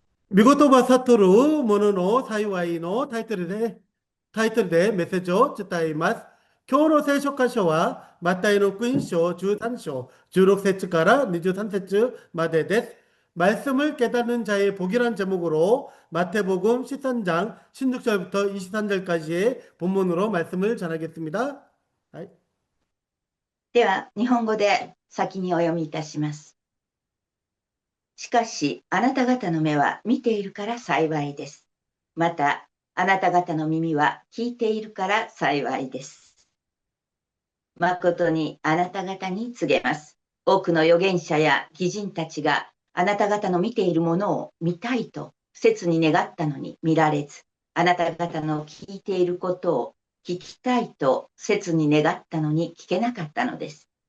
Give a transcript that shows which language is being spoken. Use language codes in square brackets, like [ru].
[ja] 見事ば悟るものの幸いのタイトルでメッセージを伝えます。今日の聖書箇所は、マタイの福音書13章16節から23節までです。 [ko] 말씀을 깨닫는 자의 복이란 제목으로 마태복음 13장 16절부터 23절까지의 본문으로 말씀을 전하겠습니다. [ja] では、日本語で先にお読みいたします。しかし、あなた方の目は見ているから幸いです。また、あなた方の耳は聞いているから幸いです。誠にあなた方に告げます。多くの預言者や義人たちがあなた方の見ているものを見たいと切に願ったのに見られず、あなた方の聞いていることを聞きたいと切に願ったのに聞けなかったのです。